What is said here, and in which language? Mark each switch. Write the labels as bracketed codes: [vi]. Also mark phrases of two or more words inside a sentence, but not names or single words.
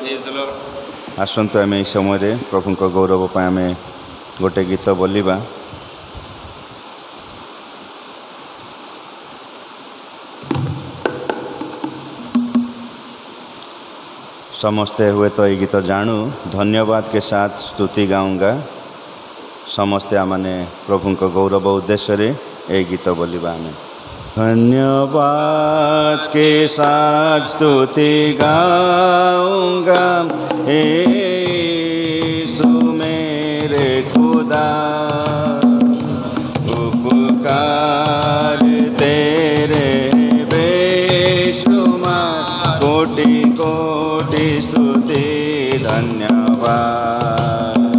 [or] ଆସନ୍ତୁ ଆମେ ଏହି ସମୟରେ ପ୍ରଭୁଙ୍କ ଗୌରବ ପାଇଁ ଆମେ ଗୋଟେ ଗୀତ ବୋଲିବା। ସମସ୍ତେ ହୁଏତ ଏହି ଗୀତ ଜାଣୁ, ଧନ୍ୟବାଦ [hi] के साथ स्तुति गाऊंगा। [or] ସମସ୍ତେ ଆମେ ପ୍ରଭୁଙ୍କ ଗୌରବ ଉଦ୍ଦେଶ୍ୟରେ ଏହି ଗୀତ ବୋଲିବା। [hi] ଆମେ धन्यवाद के साथ स्तुति गाऊंगा, यीशु मेरे खुदा। उपकार तेरे बेशुमार, कोटि कोटि स्तुति धन्यवाद।